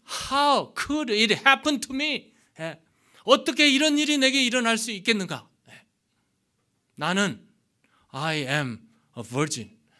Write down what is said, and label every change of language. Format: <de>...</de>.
<en>How could it happen to me?</en> <ko>어떻게 이런 일이 내게 일어날 수 있겠는가? 나는</ko> <en>I am a virgin.</en>